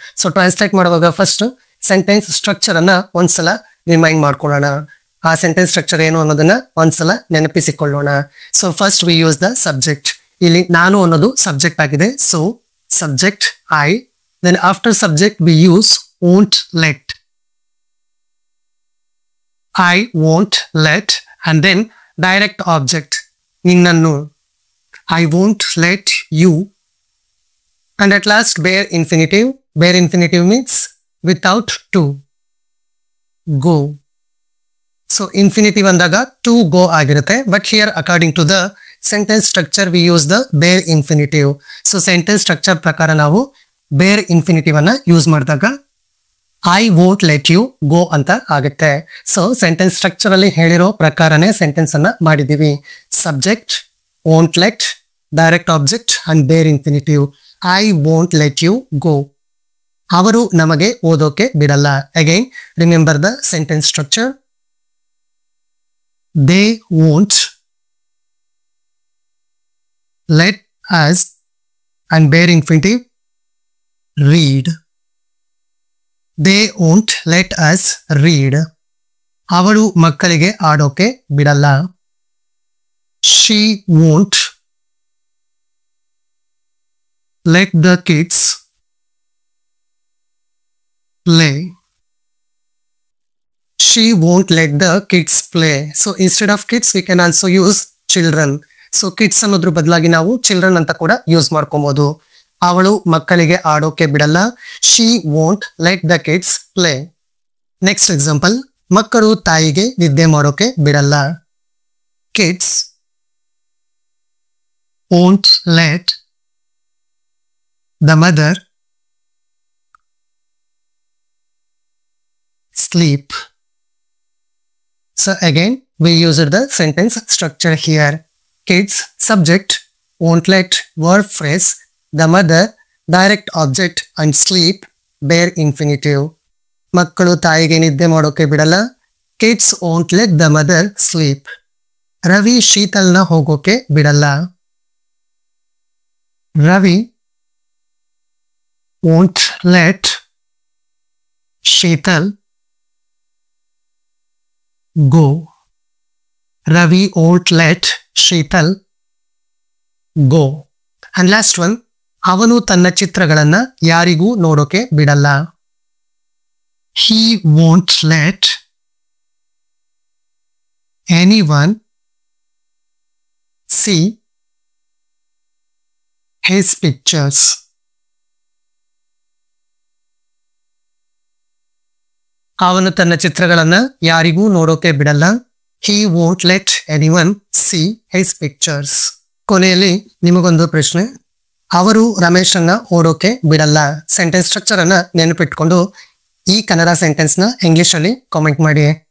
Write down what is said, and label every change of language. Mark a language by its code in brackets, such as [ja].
[kn] So translate ಮಾಡುವಾಗ first sentence structure ಅನ್ನ ಒಂದ್ಸಲ ರಿಮೈಂಡ್ ಮಾಡ್ಕೊಳ್ಳೋಣ. ಆ ಸೆಂಟೆನ್ಸ್ ಸ್ಟ್ರಕ್ಚರ್ ಏನು ಅನ್ನೋದನ್ನ ಒಂದ್ಸಲ ನೆನಪಿಸಿಕೊಳ್ಳೋಣ. [en] So first we use the subject. [kn] ಇಲ್ಲಿ ನಾನು ಅನ್ನೋದು ಸಬ್ಜೆಕ್ಟ್ ಆಗಿದೆ. [en] So subject I, then after subject we use won't let. I won't let, and then direct object ನಿನ್ನನ್ನು, I won't let you, and at last bare infinitive. Bare infinitive means without to, go. [kn] So infinitive ಅಂದಾಗ to go ಆಗಿರುತ್ತೆ. [en] But here according to the sentence structure we use the bare infinitive. [kn] So sentence structure ಪ್ರಕಾರ ನಾವು bare infinitive ಅನ್ನ use ಮಾಡಿದಾಗ [en] I won't let you go [kn] ಅಂತ ಆಗುತ್ತೆ. So sentence structure ಅಲ್ಲಿ ಹೇಳಿರೋ ಪ್ರಕಾರನೇ ಸೆಂಟೆನ್ಸ್ ಅನ್ನ ಮಾಡಿದೀವಿ. [en] Subject, won't let, direct object and bare infinitive. I won't let you go. [kn] ಅವರು ನಮಗೆ ಓದೋಕೆ ಬಿಡಲ್ಲ. [en] Again remember the sentence structure. They won't let us, and bare infinitive, read. They won't let us read. [kn] ಅವಳು ಮಕ್ಕಳಿಗೆ ಆಡೋಕೆ ಬಿಡಲ್ಲ. [en] She won't let the kids play. She won't let the kids play. So instead of kids we can also use children. [kn] So kids ಅನ್ನೋದ್ರ ಬದಲಾಗಿ ನಾವು children ಅಂತ ಕೂಡ use ಮಾಡ್ಕೊಬಹುದು. ಅವಳು ಮಕ್ಕಳಿಗೆ ಆಡೋಕೆ ಬಿಡಲ್ಲ. [en] She won't let the kids play. [kn] Next example, ಮಕ್ಕಳು ತಾಯಿಗೆ ವಿದ್ಯೆ ಮಾಡೋಕೆ ಬಿಡಲ್ಲ. [en] Kids won't let the mother sleep. So again we used the sentence structure here. Kids, subject, won't let, verb phrase, the mother, direct object, and sleep, bare infinitive. [kn] ಮಕ್ಕಳು ತಾಯಿಗೆ ನಿದ್ದೆ ಮಾಡೋಕೆ ಬಿಡಲ್ಲ. [en] Kids won't let the mother sleep. [kn] Ravi ಶೀತಲ್ನ ಹೋಗೋಕೆ ಬಿಡಲ್ಲ. [en] Ravi won't let Sheetal go. Ravi won't let Sheetal go. And last one, [kn] ಅವನು ತನ್ನ ಚಿತ್ರಗಳನ್ನ ಯಾರಿಗೂ ನೋಡೋಕೆ ಬಿಡಲ್ಲ. [en] He won't let anyone see his pictures. [kn] ಅವನು ತನ್ನ ಚಿತ್ರಗಳನ್ನ ಯಾರಿಗೂ ನೋಡೋಕೆ ಬಿಡಲ್ಲ. [en] He won't let anyone see his pictures. [kn] ಕೊನೆಯಲ್ಲಿ ನಿಮಗೊಂದು ಪ್ರಶ್ನೆ. ಅವರು ರಮೇಶನ್ನ ಓಡೋಕೆ ಬಿಡಲ್ಲ. ಸೆಂಟೆನ್ಸ್ ಸ್ಟ್ರಕ್ಚರ್ ಅನ್ನ ನೆನಪಿಟ್ಕೊಂಡು ಈ ಕನ್ನಡ ಸೆಂಟೆನ್ಸ್ ನ ಇಂಗ್ಲಿಷ್ ಅಲ್ಲಿ ಕಾಮೆಂಟ್ ಮಾಡಿ.